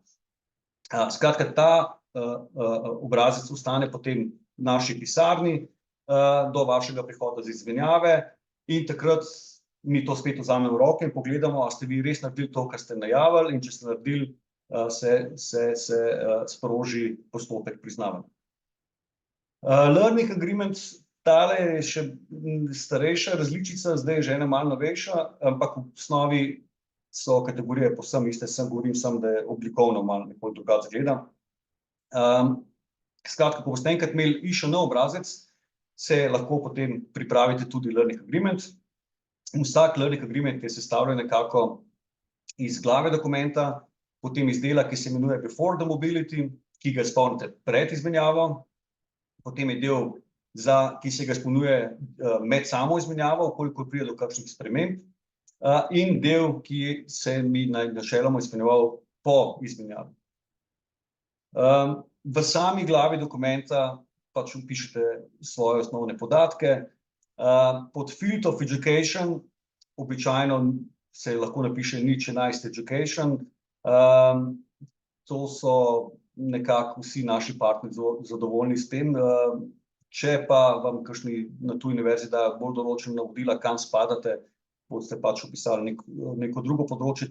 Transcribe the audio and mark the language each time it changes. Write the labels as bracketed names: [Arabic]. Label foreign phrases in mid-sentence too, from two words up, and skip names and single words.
[Slovenian] Skratka, ta obrazec ostane potem v naši pisarni do vašega prihoda za izmenjave in takrat mi to spet vzamemo v roke in pogledamo, a ste vi res naredili to, kar ste najavili, in če ste naredili, se sproži postopek priznavanja. [English] Learning agreement, [Slovenian] tale je še starejša različica, zdaj je že ena malo novejša, ampak v osnovi so kategorije povsem iste, govorim samo, da je oblikovno malo nekoliko drugače izgleda. Skratka, ko boste enkrat imeli IŠN obrazec, se lahko potem pripravite tudi [English] learning agreement. [Slovenian] Vsak [English] learning agreement [Slovenian] je sestavljen nekako iz glave dokumenta, potem iz dela, ki se imenuje [English] before the mobility, [Slovenian] ki ga izpolnite pred izmenjavo, potem je del, ki se ga izpolnjuje med samo izmenjavo, koliko pride do kakšnih sprememb, in del, ki se mi načeloma izpolnjeval po izmenjavi. V sami glavi dokumenta vpišete svoje osnovne podatke. Pod [English] field of education [Slovenian] običajno se lahko napiše 011 education. To so nekako vsi naši partnerji zadovoljni s tem. Če pa vam kakšni na tuji univerzi dajo bolj določena navodila, kam spadate, boste opisali neko drugo področje.